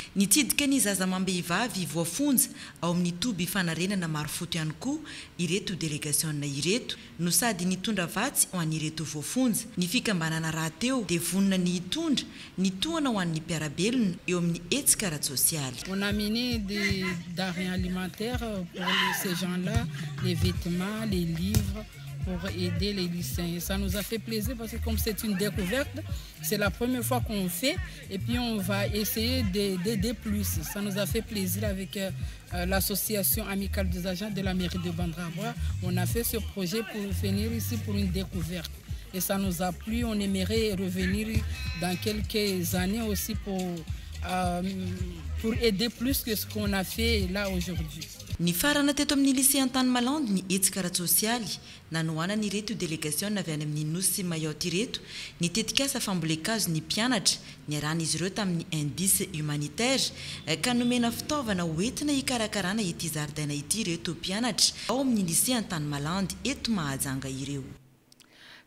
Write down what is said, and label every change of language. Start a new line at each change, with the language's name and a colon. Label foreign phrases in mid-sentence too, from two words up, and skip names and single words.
Malagasy: Nitsidika ny zaza mambehivavy voafonja ao amin'ny toby fanarenana marofoto ihany koa ireto délégation ireto no sady nitondra vatsy ho an'ireto voafonja ny fikambanana raha teo dia vonona ny hitondra ny tohana ho an'ny mpiarabelona eo amin'ny hetsika ara-tsosialy.
French: On a mené des denrées alimentaires pour ces gens-là, les vêtements, les livres, pour aider les lycéens. Ça nous a fait plaisir parce que comme c'est une découverte, c'est la première fois qu'on fait et puis on va essayer d'aider plus. Ça nous a fait plaisir avec l'association amicale des agents de la mairie de Bandramboa. On a fait ce projet pour venir ici pour une découverte. Et ça nous a plu, on aimerait revenir dans quelques années aussi pour aider plus que ce qu'on a fait là aujourd'hui.
Malagasy: Ny farana teto amin'ny lycée Antanimalandy ny hetsika ara-tsosialy nanohanana ireto délégation avy any amin'ny nosy sy Mayotte ireto nitetika asa fambolekazo ny mpianatra niaran'izy ireo tamin'ny
French: indice humanitaire
Malagasy: ka nomena fitaovana hoentina hikarakarana ity zaridaina ity ireto mpianatra ao amin'ny lycée Antanimalandy eto Mahajanga ireo.